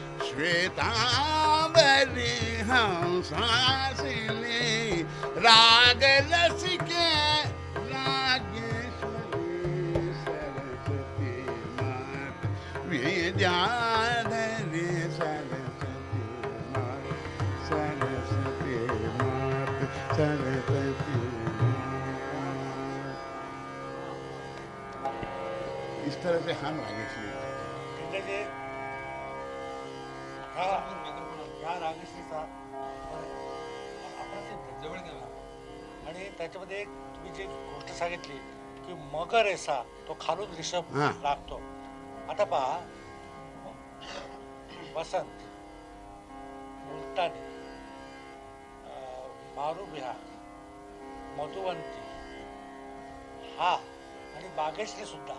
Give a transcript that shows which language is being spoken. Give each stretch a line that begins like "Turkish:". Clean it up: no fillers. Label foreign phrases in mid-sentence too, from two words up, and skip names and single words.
Sanskrit: श्वेतांबरी हंसासिनी राग रसिके रागेश्वरी सरस्वती मात विद्याधरी सरस्वती मात सरस्वती मात सरस्वती मात.
Hindi: इस तरह से हम रागेश्वरी
Marathi: या रागेश्रीचा आपण जवळ गेला आणि त्याच्यामध्ये एक तुम्ही जी गोष्ट सांगितली की
Hindi: मगर ऐसा तो
Marathi: खालून रिषभ लागतो. आता पहा वसंत मुलतानी मारू बिहार मधुवंती हा आणि बागेश्री सुद्धा.